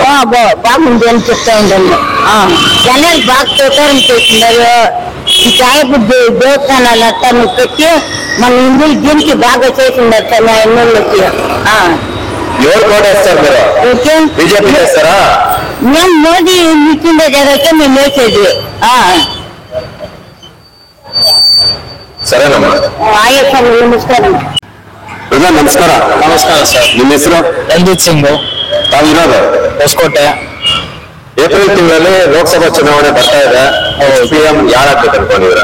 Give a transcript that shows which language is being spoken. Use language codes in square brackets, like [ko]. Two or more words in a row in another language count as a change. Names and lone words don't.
[te] బాగుంది అని చెప్తా ఉండాలి. జనాలు బాగా సుఖం చేసిండారు. ఈ సాయబుద్ధి దేవస్థానాలు అంతా కట్టి మన హిందువులు దీనికి బాగా చేసిండారు తల్లి ఎన్నోళ్ళకి. ఎవరు కోటేస్తారు మీరు? బీజేపీ చేస్తారా? మేము మోదీ ఇచ్చిండే జగత్తే మేము వేసేది. [kn] ಸರಿನಮ್ಮ. ಆಯ್ತು ನಮಸ್ಕಾರ. ನಮಸ್ಕಾರ. ನಮಸ್ಕಾರ ಸರ್. ನಿಮ್ಮ ಹೆಸರು? ರಂಜಿತ್ ಸಿಂಗ್. ತಾವಿರೋದು ಹೊಸಕೋಟೆ. ಏಪ್ರಿಲ್ ತಿಂಗಳಲ್ಲಿ ಲೋಕಸಭಾ ಚುನಾವಣೆ ಬರ್ತಾ ಇದೆ. ಸಿಎಂ ಯಾರಾಗ್ಬೇಕು ಅನ್ಕೊಂಡಿದ್ರ?